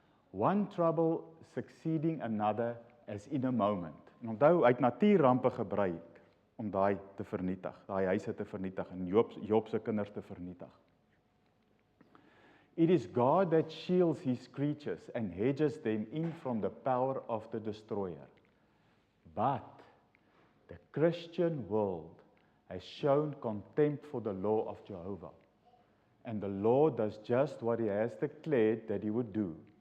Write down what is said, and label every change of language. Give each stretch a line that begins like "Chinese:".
English: one trouble succeeding another as in a moment.
Afrikaans: En onthou, hy het natuurrampe gebruik om daai te vernietig, daai huise te vernietig en Job se kinders te vernietig.
English: It is God that shields his creatures and hedges them in from the power of the destroyer. But the Christian world has shown contempt for the law of Jehovah. And the Lord does just what he has declared that he would do.